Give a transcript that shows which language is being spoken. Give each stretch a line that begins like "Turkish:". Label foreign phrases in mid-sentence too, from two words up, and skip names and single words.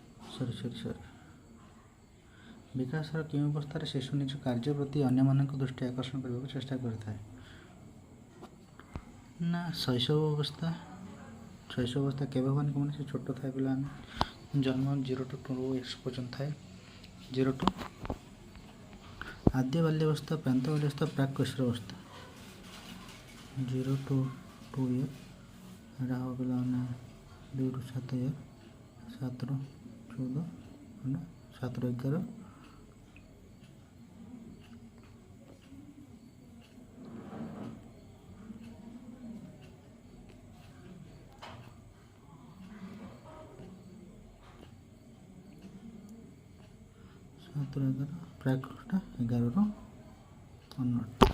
Odia: ସରି ବିକାଶର କେଉଁ ଅବସ୍ଥାରେ ଶିଶୁ ନିଜ କାର୍ଯ୍ୟ ପ୍ରତି ଅନ୍ୟମାନଙ୍କ ଦୃଷ୍ଟି ଆକର୍ଷଣ କରିବାକୁ ଚେଷ୍ଟା କରିଥାଏ? ନା ଶୈଶବ ଅବସ୍ଥା। ଶୈଶବ ଅବସ୍ଥା କେବେ ହୁଏନି ମାନେ ସେ ଛୋଟ ଥାଏ ପିଲାମାନେ ଜନ୍ମ
English: 0 to 2 years
Odia: ପର୍ଯ୍ୟନ୍ତ ଥାଏ। 0 to ଆଦ୍ୟ ବାଲ୍ୟାବସ୍ଥା, ପ୍ରାନ୍ତ ବାଲ୍ୟାବସ୍ଥା, ପ୍ରାକ୍ କୈଶୋର ଅବସ୍ଥା। 0 to 2 year ଏଇଟା ହେବ ପିଲାମାନେ 2 ରୁ 7 year, 7 ରୁ 14, 7 ରୁ 11, 7 ରୁ 11, ପ୍ରାକ୍ଟା 11 ରୁ 19।